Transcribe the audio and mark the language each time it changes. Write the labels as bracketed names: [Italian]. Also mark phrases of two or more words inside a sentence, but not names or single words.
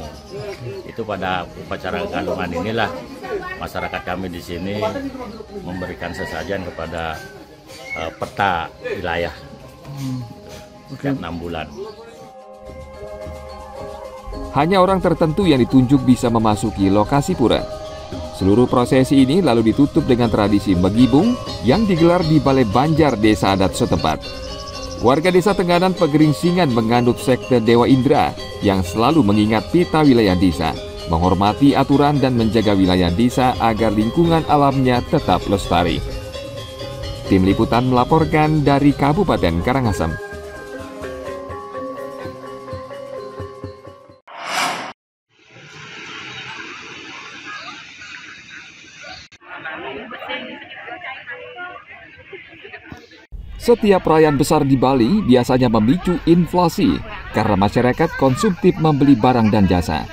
[Indonesian] Itu pada upacara Galungan inilah masyarakat kami di sini memberikan sesajian kepada peta wilayah setiap 6 bulan. Hanya orang tertentu yang ditunjuk bisa memasuki lokasi pura. Seluruh prosesi ini lalu ditutup dengan tradisi megibung yang digelar di Balai Banjar desa adat setempat. Warga desa Tenganan Pegeringsingan menganut sekte Dewa Indra yang selalu mengingat peta wilayah desa, menghormati aturan dan menjaga wilayah desa agar lingkungan alamnya tetap lestari. Tim Liputan melaporkan dari Kabupaten Karangasem. Setiap perayaan besar di Bali biasanya memicu inflasi karena masyarakat konsumtif membeli barang dan jasa.